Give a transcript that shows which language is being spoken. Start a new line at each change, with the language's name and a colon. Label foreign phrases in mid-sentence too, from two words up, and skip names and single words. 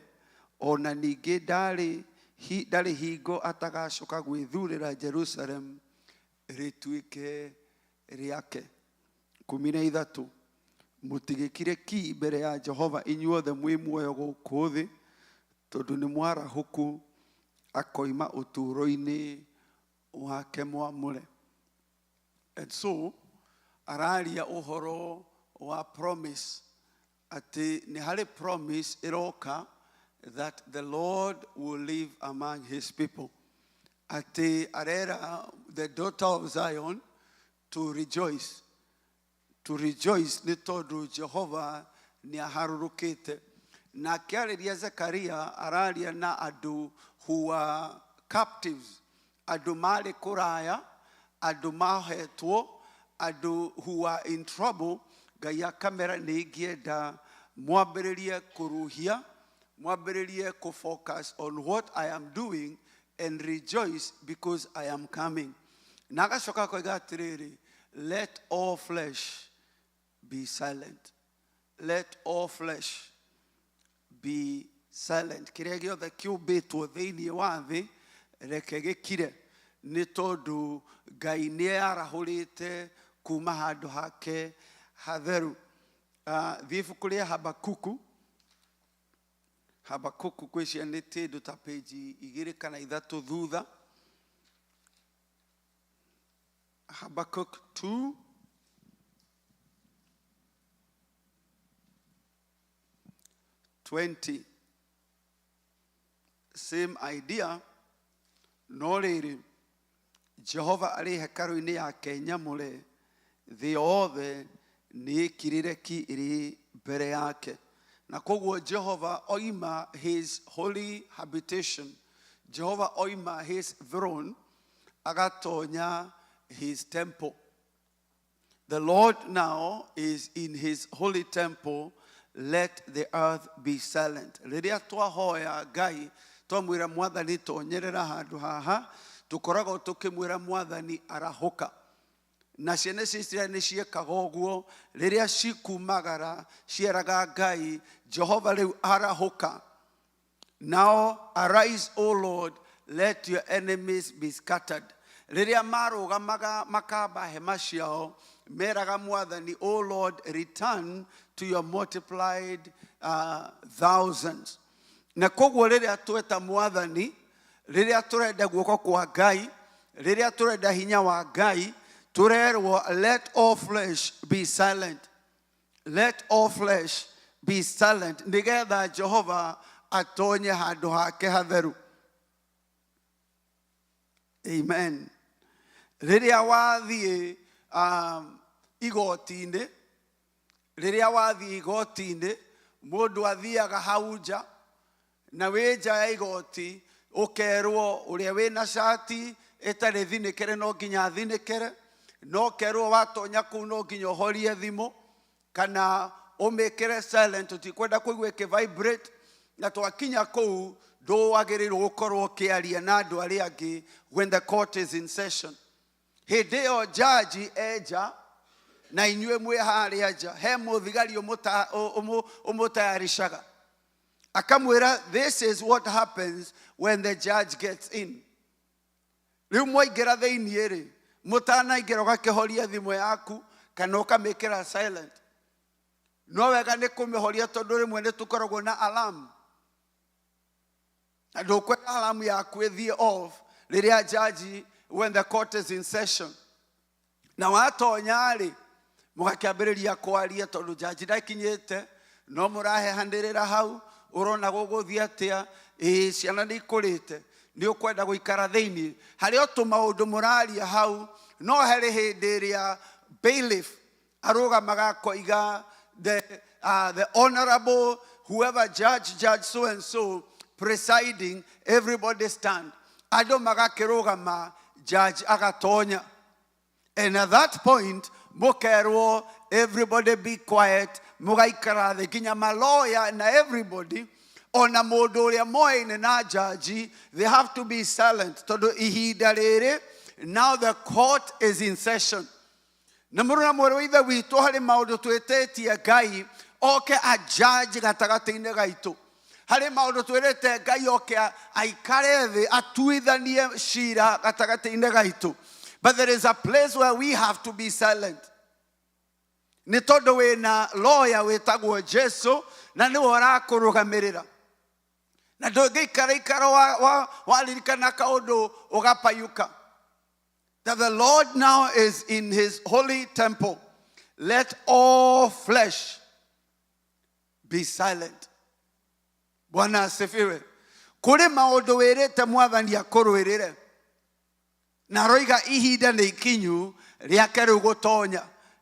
Kikuyu: Ona ningĩ ndarĩ hingo atagacoka gwĩthurĩra Jerusalem rĩtuĩke rĩake. 13. Mũtigĩkire ki mbere ya Jehova inyuothe mwĩ muoyo gũkũ thĩ, tondũ nĩ mwarahũku akoima ũtũũro-inĩ wake mwamũre.
English: And so
Kikuyu: araria ũhoro wa promise, atĩ nĩ harĩ promise ĩroka
English: that the Lord will live among his people.
Kikuyu: Atĩ arera
English: the daughter of Zion to rejoice, to rejoice
Kikuyu: nĩ tondũ Jehova nĩ aharũrũkĩte. Na akĩarĩria Zekaria araria na andũ
English: who are captives,
Kikuyu: andũ marĩ kũraya, andũ mahetwo, andũ
English: who are in trouble.
Kikuyu: Ngai akamera nĩ ingĩenda mwambĩrĩrie kũruhia, mwambĩrĩrie
English: focus on what I am doing and rejoice because I am coming.
Kikuyu: Na agacoka koiga atĩrĩrĩ,
English: let all flesh be silent. Let all flesh be silent.
Kikuyu: Kĩrĩa gĩothe kĩũmbĩtwo thĩinĩ wa thĩ reke gĩkire, nĩ tondũ Ngai nĩ arahũrĩte kuma handũ hake hatheru. Thiĩ ibuku rĩa Habakuku kwĩcianĩtie indo ta page 2 kana 3 thutha.
English: Habakkuk 2 20. Same idea.
Kikuyu: No rĩrĩ, Jehova arĩ hekarũ-inĩ yake nyamũre, thĩ yothe nĩ ĩkirĩre ki ĩrĩ mbere yake. Na koguo Jehova oima
English: his holy habitation,
Kikuyu: Jehova oima
English: his throne, agatonya his temple. The Lord now is in his holy temple. Let the earth be silent.
Kikuyu: Rĩrĩa twahoya Ngai, twamwĩra Mwathani tonyerera handũ haha, tũkoragwo tũkĩmwĩra Mwathani arahũka. Na ciana cia Isiraeli nĩ ciekaga ũguo, rĩrĩa cikumagara cieraga Ngai, Jehova rĩu arahũka.
English: Now arise, O Lord, let your enemies be scattered.
Kikuyu: Rĩrĩa marũgamaga makamba hema ciao, meraga Mwathani,
English: O Lord, return to your multiplied thousands.
Kikuyu: Na koguo rĩrĩa tweta Mwathani, rĩrĩa tũrenda guoko kwa Ngai, rĩrĩa tũrenda hinya wa Ngai, turerwo,
English: let all flesh be silent. Let all flesh be silent.
Kikuyu: Nĩgetha Jehova atonye handũ hake hatheru. Amen. Rĩrĩa wathiĩ igoti-inĩ, rĩrĩa wathiĩ igoti-inĩ, mũndũ athiaga hau nja, na wĩ nja ya igoti, ũkerwo ũrĩa wĩna shati ĩtarĩ thinĩkĩre no nginya thinĩkĩre, no kerwo watonya kũu no nginya ũhorie thimũ, kana ũmĩkĩre silent, ũtikwenda kũigua ĩkĩ-vibrate, na twakinya kũu ndũwagĩrĩirwo gũkorwo ũkĩaria na andũ arĩa angĩ
English: when the court is in session.
Kikuyu: Hĩndĩ ĩyo jaji enja, na inyuĩ mwĩ harĩa nja, he mũthigari ũmũtayarishaga. Akamwĩra,
English: this is what happens when the judge gets in.
Kikuyu: Rĩu mwaingĩra thĩiniĩ rĩ, mũtanaingĩra ũgakĩhoria thimũ yaku, kana ũkamĩkĩra silent. No wega nĩ kũmĩhoria tondũ rĩmwe nĩ tũkoragwo na alarm. Na ndũkwenda alarm yaku ĩthiĩ off rĩrĩa judge,
English: when the court is in session.
Kikuyu: Na watonya rĩ, mũgakĩambĩrĩria kwaria tondũ judge ndakinyĩte, no mũrahehanĩrĩra hau, ũrona gũgũthiĩ atĩa, ciana nĩ ikũrĩte, nĩ ũkwenda gũikara thĩiniĩ. Harĩ o tũmaũndũ mũraria hau, no harĩ hĩndĩ ĩrĩa bailiff arũgamaga koiga,
English: the honorable whoever judge so and so presiding, everybody stand.
Kikuyu: Andũ magakĩrũgama, judge agatonya.
English: And at that point, mũkerwo, everybody be quiet,
Kikuyu: mũgaikara thĩ, nginya malawyer na everybody, ona mũndũ ũrĩa moyaine na judge,
English: they have to be silent.
Kikuyu: Tondũ ihinda rĩrĩ,
English: now the court is in session.
Kikuyu: Na mũruna mwĩrĩ wa ithe witũ harĩ maũndũ twĩtĩtie Ngai oke a judge gatagatĩ-inĩ gaitũ. Harĩ maũndũ twĩrĩte Ngai oke aikare thĩ atuithanie cira gatagatĩ-inĩ gaitũ.
English: But there is a place where we have to be silent.
Kikuyu: Nĩ tondũ wĩna lawyer wĩtagwo Jesu, na nĩwe ũrakũrũgamĩrĩra. Na ndũngĩikara ikara waririkana kaũndũ ũgapayuka.
English: That the Lord now is in his holy temple. Let all flesh be silent.
Swahili: Bwana asifiwe.
Kikuyu: Kũrĩ maũndũ wĩrĩte Mwathani akũrũĩrĩre. Na roiga ihinda nĩ ikinyu rĩake rĩu gũtonya.